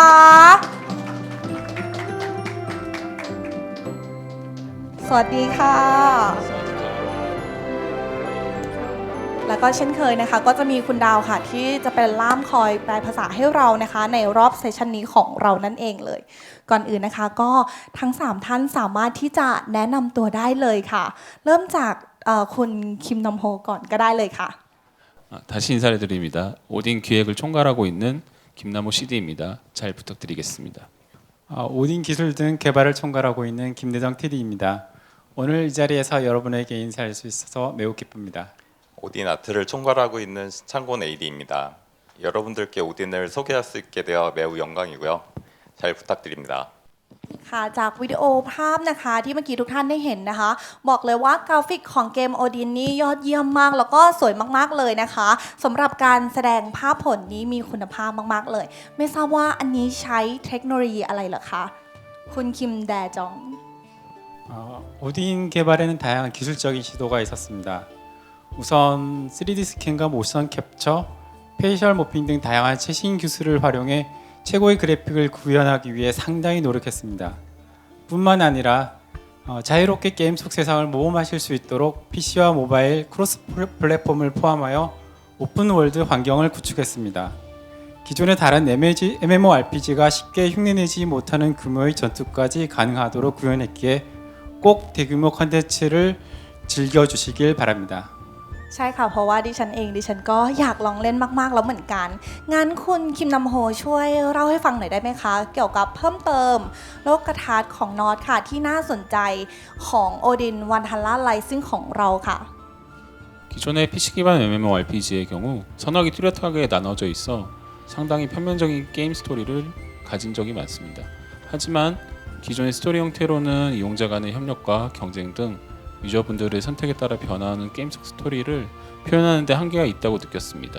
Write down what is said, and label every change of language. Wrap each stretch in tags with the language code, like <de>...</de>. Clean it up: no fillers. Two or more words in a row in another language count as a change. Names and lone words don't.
<th>สวัสดีค่ะ แล้วก็เช่นเคยนะคะก็จะมีคุณดาวค่ะที่จะเป็นล่ามคอยแปลภาษาให้เรานะคะในรอบเซสชันนี้ของเรานั่นเองเลย ก่อนอื่นนะคะก็ทั้ง3ท่านสามารถที่จะแนะนำตัวได้เลยค่ะเริ่มจากคุณคิมนำโฮก่อนก็ได้เลยค่ะ</th> <ko>다시 인사를 드립니다. 오딘 기획을 총괄하고 있는 김남호 CD입니다. 잘 부탁드리겠습니다. 오딘 기술 등 개발을 총괄하고 있는 김대정 TD입니다. 오늘 이 자리에서 여러분에게 인사할 수 있어서 매우 기쁩니다. 오딘 아트를 총괄하고 있는 신창곤 AD입니다. 여러분들께 오딘을 소개할 수 있게 되어 매우 영광이고요. 잘 부탁드립니다.</ko> <th>ค่ะจากวิดีโอภาพนะคะที่เมื่อกี้ทุกท่านได้เห็นนะคะบอกเลยว่ากราฟิกของเกม Odin นี่ยอดเยี่ยมมากแล้วก็สวยมากๆเลยนะคะสำหรับการแสดงภาพผลนี้มีคุณภาพมากๆเลยไม่ทราบว่าอันนี้ใช้เทคโนโลยีอะไรเหรอคะคุณคิมแดจอง</th> <ko>오딘 개발에는 다양한 기술적인 시도가 있었습니다. 우선 3D 스캔과 모션 캡처, 페이셜 모핑 등 다양한 최신 기술을 활용해 최고의 그래픽을 구현하기 위해 상당히 노력했습니다. 뿐만 아니라 자유롭게 게임 속 세상을 모험하실 수 있도록 PC와 모바일 크로스 플랫폼을 포함하여 오픈 월드 환경을 구축했습니다. 기존의 다른 MMORPG가 쉽게 흉내내지 못하는 규모의 전투까지 가능하도록 구현했기에 꼭 대규모 컨텐츠를 즐겨주시길 바랍니다.</ko> <th>ใช่ค่ะเพราะว่าดิฉันเองดิฉันก็อยากลองเล่นมากๆแล้วเหมือนกันงั้นคุณคิมนำโฮช่วยเล่าให้ฟังหน่อยได้ไหมคะเกี่ยวกับเพิ่มเติมโลกทัศน์ของนอตค่ะที่น่าสนใจของโอดินวันฮัลล่าไลซิ่งของเราค่ะ</th> <ko>기존의 PC 기반 MMORPG의 경우 선악이 뚜렷하게 나눠져 있어 상당히 편면적인 게임 스토리를 가진 적이 많습니다. 하지만 기존의 스토리 형태로는 이용자 간의 협력과 경쟁 등 유저분들의 선택에 따라 변화하는 게임 속 스토리를 표현하는 데 한계가 있다고 느꼈습니다.</ko>